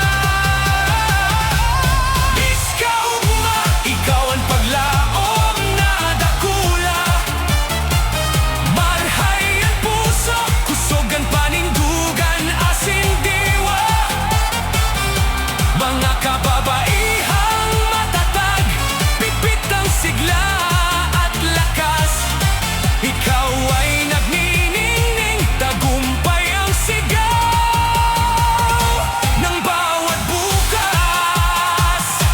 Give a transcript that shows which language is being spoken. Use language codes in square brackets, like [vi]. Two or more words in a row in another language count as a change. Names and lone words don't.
[bik] Miss Kaugma, ikaw ang paglaom na dakula. Marhay ang puso, kusog ang panindugan, asin diwa. [tl] Mga kababaihang matatag, pipit ang sigla at lakas. Ikaw ay nagniningning, tagumpay ang sigaw ng bawat bukas.